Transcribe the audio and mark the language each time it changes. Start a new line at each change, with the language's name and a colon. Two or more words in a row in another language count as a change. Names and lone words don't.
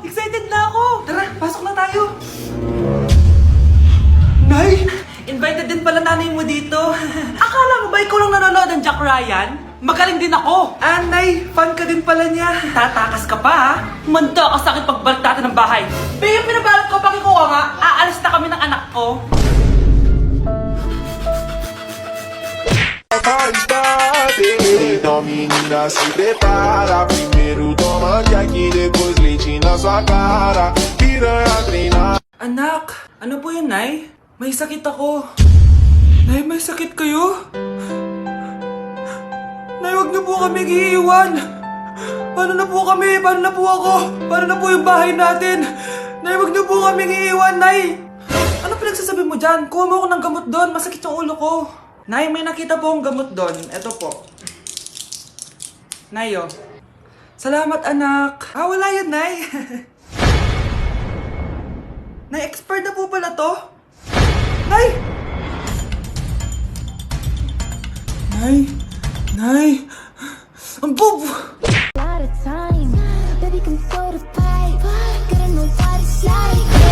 Filipino: Excited na ako. Tara, pasok na tayo. Nay! Invited din pala nanay mo dito. Akala mo ba ikaw lang nanonood ng Jack Ryan? Magaling din ako. Nay, fan ka din pala niya. Tatakas ka pa, ha? Manda ka sa akin pagbalik natin ng bahay. Babe, pinabalot ko, pakikuha nga. Aalis na kami ng anak ko.
Portuguese: Então menina se prepara. Primeiro toma Jack, depois leite na sua cara. Piranha treinar.
Filipino: Anak! Ano po yun, Nay? May sakit ako. Nay, may sakit kayo? Nay, huwag niyo po kami iiwan. Paano na po kami? Paano na po ako? Paano na po yung bahay natin? Nay, huwag niyo po kami iiwan, Nay! Ano pinagsasabi mo dyan? Kuha mo ako ng gamot doon. Masakit yung ulo ko. Nay, may nakita po akong gamot doon. Ito po. Nay, oh. Salamat, anak. Wala yun, Nay. Nay, expert na po pala to. Nay! Nay! Ang boob!
English: Lot of time, baby, come throw the pipe. Gotta know what it's like.